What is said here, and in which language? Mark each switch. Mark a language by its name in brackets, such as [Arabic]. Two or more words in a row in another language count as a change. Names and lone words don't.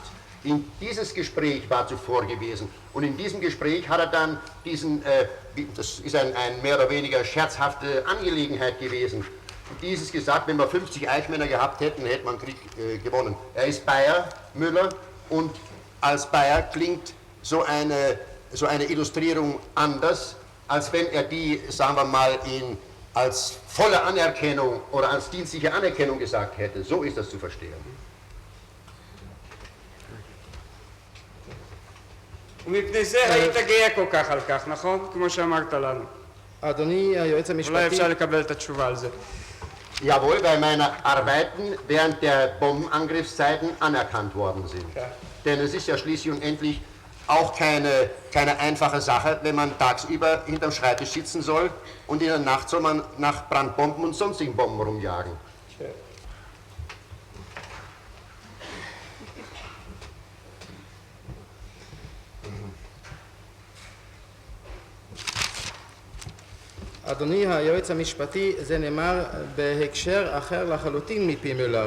[German] Dieses Gespräch war zuvor gewesen und in diesem Gespräch hat er dann diesen, das ist ein mehr oder weniger scherzhafte Angelegenheit gewesen, dieses gesagt, wenn wir 50 Eichmänner gehabt hätten, hätte man Krieg gewonnen. Er ist Bayer, Müller, und als Bayer klingt so eine Illustrierung anders, als wenn er die, sagen wir mal, als volle Anerkennung oder als dienstliche Anerkennung gesagt hätte. So ist das zu verstehen. [Hebrew] ומפני זה היית גאה כל כך על כך, נכון? כמו שאמרת לנו. אדוני היועץ אולי המשפטי, אפשר לקבל את התשובה על זה. [German] Jawohl, weil meine Arbeiten während der Bombenangriffszeiten anerkannt worden sind. Ja. Denn es ist ja schließlich und endlich auch keine einfache Sache, wenn man tagsüber hinterm Schreibtisch sitzen soll und in der Nacht soll man nach Brandbomben und sonstigen Bomben rumjagen. [Hebrew] אדוני היועץ המשפטי, זה נאמר בהקשר אחר לחלוטין מפי מולר.